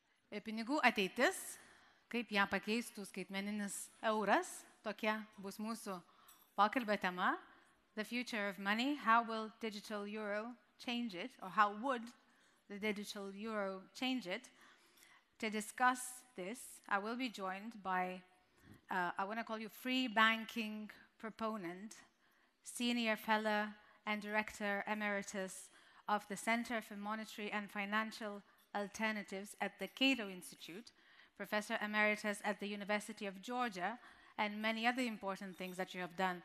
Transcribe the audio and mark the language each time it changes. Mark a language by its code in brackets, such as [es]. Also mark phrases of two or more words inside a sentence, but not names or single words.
[lt] Pinigų ateitis, kaip ją pakeistų skaitmeninis euras, tokia bus mūsų pokalbio tema. [en] The future of money, how will digital euro change it, or how would the digital euro change it? To discuss this, I will be joined by, I want to call you free banking proponent, senior fellow and director emeritus of the Center for Monetary and Financial Alternatives at the Cato Institute, professor emeritus at the University of Georgia, and many other important things that you have done.